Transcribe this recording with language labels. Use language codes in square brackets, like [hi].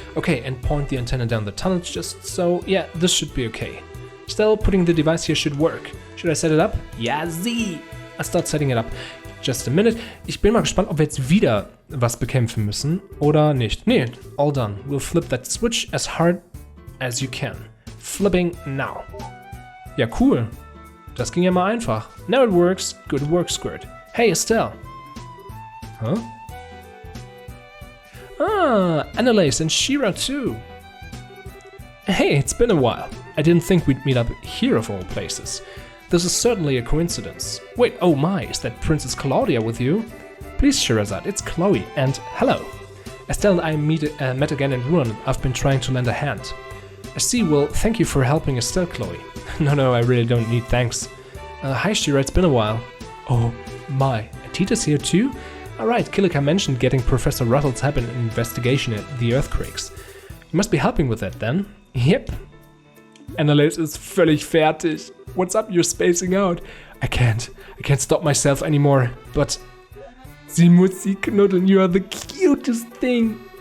[en] Okay, and point the antenna down the tunnel just so... Yeah, this should be okay. Still, putting the device here should work. Should I set it up? Yeah, see! I start setting it up. Just a minute. [de] Ich bin mal gespannt, ob wir jetzt wieder was bekämpfen müssen oder nicht. [en] Nee, all done. We'll flip that switch as hard as you can. Flipping now. [de] Ja, cool. Das ging ja mal einfach. [en] Now it works. Good work, Squirt. Hey, Estelle. Huh? Ah, Annalise and Shira too. Hey, it's been a while. I didn't think we'd meet up here of all places. This is certainly a coincidence. Wait, oh my, is that Princess Claudia with you? Please, Shirazad, it's Chloe, and hello. Estelle and I met again in Rouen. I've been trying to lend a hand. I see, well, thank you for helping Estelle, Chloe. No, I really don't need thanks. Hi, Shira, it's been a while. Oh, my. And Tita's here too? Alright, Kilika mentioned getting Professor Ruttle's help in an investigation at the earthquakes. You must be helping with that then? Yep. [de] Annalise ist völlig fertig. [en] What's up, you're spacing out? I can't stop myself anymore, but... [de] Sie muss sie knuddeln, [en] you are the cutest thing.